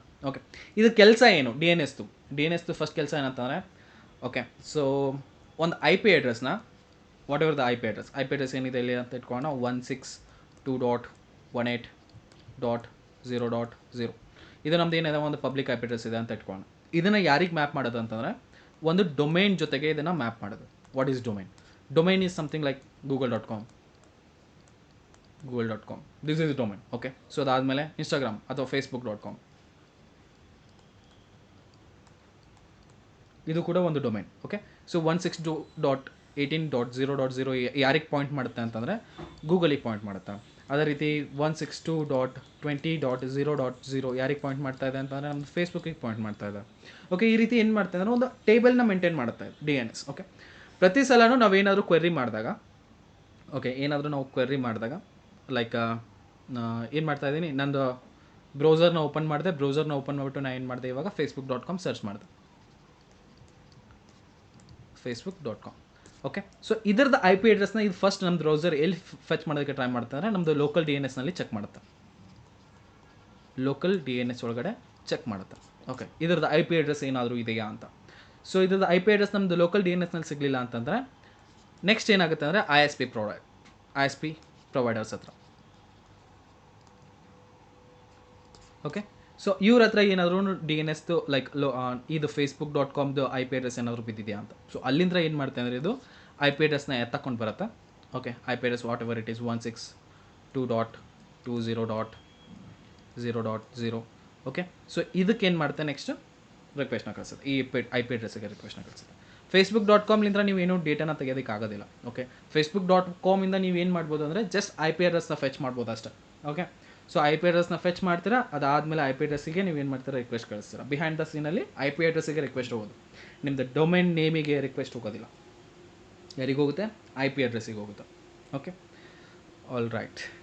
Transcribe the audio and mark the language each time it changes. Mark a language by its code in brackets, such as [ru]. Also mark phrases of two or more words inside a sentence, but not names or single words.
[kn] ಓಕೆ, ಇದು ಕೆಲಸ ಏನು [en] DNS first [kn] ಕೆಲಸ ಏನಂತಂದರೆ, [en] okay, so [kn] ಒಂದು [en] IP address, whatever the IP address [kn] ಏನಿದೆ ಇಲ್ಲಿ ಅಂತ ಇಟ್ಕೊಳ್ಳೋಣ, 162.18.0.0. ಇದು ನಮ್ದು ಏನಿದೆ ಒಂದು [en] public IP address [kn] ಇದೆ ಅಂತ ಇಟ್ಕೊಳ್ಳೋಣ. ಇದನ್ನು ಯಾರಿಗೆ ಮ್ಯಾಪ್ ಮಾಡೋದು ಅಂತಂದರೆ ಒಂದು ಡೊಮೈನ್ ಜೊತೆಗೆ ಇದನ್ನು ಮ್ಯಾಪ್ ಮಾಡೋದು. [en] What is domain? Domain is something like google.com. This is domain. Okay, so [kn] ಅದಾದಮೇಲೆ ಇನ್ಸ್ಟಾಗ್ರಾಮ್ ಅಥವಾ facebook.com, ಇದು ಕೂಡ ಒಂದು ಡೊಮೈನ್. [en] okay, so [kn] 162.18.0.0 ಯಾರಿಗೆ ಪಾಯಿಂಟ್ ಮಾಡುತ್ತೆ ಅಂತಂದರೆ ಗೂಗಲಿಗೆ ಪಾಯಿಂಟ್ ಮಾಡುತ್ತೆ. ಅದೇ ರೀತಿ 162.20.0.0 ಯಾರಿಗೆ ಪಾಯಿಂಟ್ ಮಾಡ್ತಾ ಇದೆ ಅಂತಂದರೆ ನಮ್ಮದು ಫೇಸ್ಬುಕ್ಕಿಗೆ ಪಾಯಿಂಟ್ ಮಾಡ್ತಾ ಇದೆ. ಓಕೆ, ಈ ರೀತಿ ಏನು ಮಾಡ್ತಾ ಇದ್ದಾರೆ, ಒಂದು ಟೇಬಲ್ನ ಮೇಂಟೈನ್ ಮಾಡುತ್ತೆ ಡಿ ಎನ್ ಎಸ್. ಓಕೆ, ಪ್ರತಿ ಸಲನೂ ನಾವೇನಾದರೂ ಕ್ವೆರಿ ಮಾಡಿದಾಗ, ಲೈಕ್ ಏನು ಮಾಡ್ತಾ ಇದ್ದೀನಿ, ನಂದು ಬ್ರೌಸರ್ನ ಓಪನ್ ಮಾಡಿಬಿಟ್ಟು ನಾನು ಏನು ಮಾಡಿದೆ, ಇವಾಗ facebook.com ಸರ್ಚ್ ಮಾಡಿದೆ, facebook.com. [en] okay, so [kn] ಇದರದ್ದು [en] IP address [kn] ಇದು ಫಸ್ಟ್ ನಮ್ಮ ಬ್ರೌಸರ್ ಎಲ್ಲಿ ಫೆಚ್ ಮಾಡೋದಕ್ಕೆ ಟ್ರೈ ಮಾಡ್ತಾರೆ, ನಮ್ಮದು [en] local DNS [kn] ಚೆಕ್ ಮಾಡುತ್ತೆ. [en] local DNS [kn] ಒಳಗಡೆ ಚೆಕ್ ಮಾಡುತ್ತೆ. ಓಕೆ, ಇದರದ್ದು [en] IP address [kn] ಏನಾದರೂ ಇದೆಯಾ ಅಂತ. ಸೊ ಇದರದ್ದು [en] IP address [kn] ನಮ್ಮದು [en] local DNS [kn] ಸಿಗಲಿಲ್ಲ ಅಂತಂದರೆ ನೆಕ್ಸ್ಟ್ ಏನಾಗುತ್ತೆ ಅಂದರೆ [en] ISP providers [kn] ಹತ್ರ. [en] okay, so [kn] ಇವ್ರ ಹತ್ರ ಏನಾದರೂ ಡಿ ಎನ್ ಎಸ್ದು ಲೈಕ್ ಇದು facebook.comದು [en] IP address [kn] ಏನಾದರೂ ಬಿದ್ದಿದೆಯಾ ಅಂತ. ಸೊ ಅಲ್ಲಿಂದ ಏನು ಮಾಡ್ತೆ ಅಂದರೆ ಇದು [en] IP address [kn] ಎತ್ತಕೊಂಡು ಬರುತ್ತೆ. [en] Okay, IP address whatever it is 162.20.0.0. okay, so [kn] ಇದಕ್ಕೆ ಏನು ಮಾಡುತ್ತೆ, [en] next request [kn] ಕಳಿಸುತ್ತೆ, ಈ [en] IP address request [kn] ಕಳಿಸುತ್ತೆ. facebook.comಲಿಂದ ನೀವೇನು ಡೇಟಾನ ತೆಗೆಯೋದಕ್ಕೆ ಆಗೋದಿಲ್ಲ. ಓಕೆ, facebook.com ಇಂದ ನೀವೇನು ಮಾಡ್ಬೋದು ಅಂದರೆ [en] just IP address fetch [kn] ಮಾಡ್ಬೋದು ಅಷ್ಟೇ. [en] okay, so IP address fetch [kn] ಮಾಡ್ತೀರಾ, ಅದಾದಮೇಲೆ [en] IP address [kn] ನೀವೇನು ಮಾಡ್ತೀರಾ, ರಿಕ್ವೆಸ್ಟ್ ಕಳಿಸ್ತೀರಾ. [en] behind the scene IP address request [kn] ಹೋಗೋದು, ನಿಮ್ಮದು [en] domain name request [kn] ಹೋಗೋದಿಲ್ಲ. ಯಾರಿಗೆ ಹೋಗುತ್ತೆ? [en] IP address [kn] ಹೋಗುತ್ತೆ. [en] okay, all right.